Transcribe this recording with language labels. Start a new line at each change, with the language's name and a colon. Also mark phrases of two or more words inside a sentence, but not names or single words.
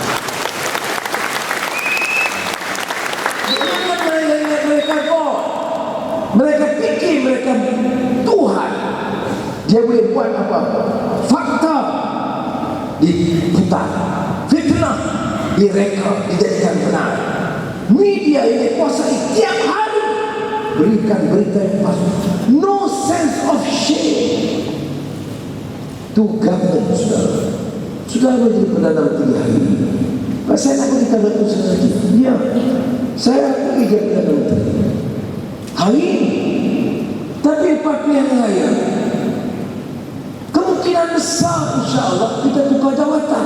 Malay: Mereka fikir mereka Tuhan. Dia boleh buat apa-apa. Fakta diputar, fitnah direka, dijadikan benar. Media ini kuasai tiap hari berikan berita yang palsu.
English: No sense of shame to government,
Malay: saudara. sudah menjadi Perdana Menteri hari ini. Pak, saya nak pergi tanda usaha lagi. Ya, saya pergi jadi Perdana Menteri hari ini. Tapi Pak Pilihan Raya, kemungkinan besar insyaAllah kita tukar jawatan.